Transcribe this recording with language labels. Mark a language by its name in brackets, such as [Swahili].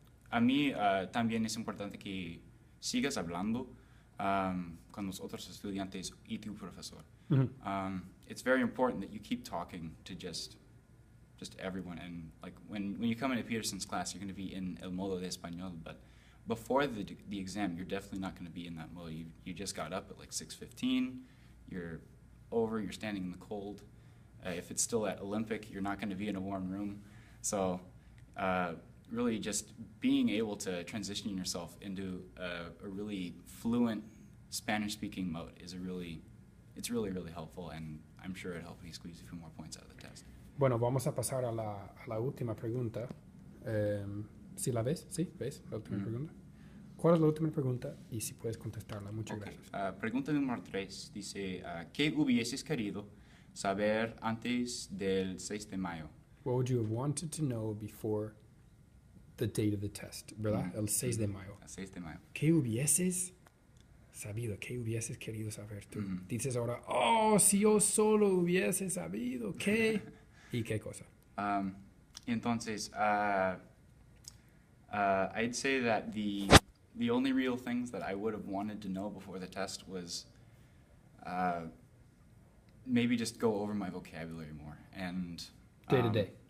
[Spanish] A mí también es importante que sigas hablando con los otros estudiantes y tu profesor. [English] It's very important that you keep talking to just just everyone. And like when you come into Peterson's class, you're going to be in [Spanish] el modo de español, [English] but before the exam, you're definitely not going to be in that mode. You just got up at like 6:15, you're standing in the cold. If it's still at Olympic, you're not going to be in a warm room. So really just being able to transition yourself into a really fluent Spanish-speaking mode is it's really helpful, and I'm sure it helped me squeeze a few more points out of the test. [Spanish] Bueno, vamos a pasar a la última pregunta. ¿Sí la ves? ¿Sí? ¿Ves la última pregunta? ¿Cuál es la última pregunta? Y si puedes contestarla. Muchas gracias. Pregunta número 3 dice, ¿qué hubieses querido saber antes del 6 de mayo? [English] What would you have wanted to know before the date of the test? [Spanish] ¿Verdad? El 6 de mayo. El 6 de mayo. ¿Qué hubieses sabido? ¿Qué hubieses querido saber tú? Dices ahora, oh, si yo solo hubiese sabido, ¿qué? ¿Y qué cosa? [English] Entonces, I'd say that the only real things that I would have wanted to know before the test was maybe just go over my vocabulary more. And Day to day.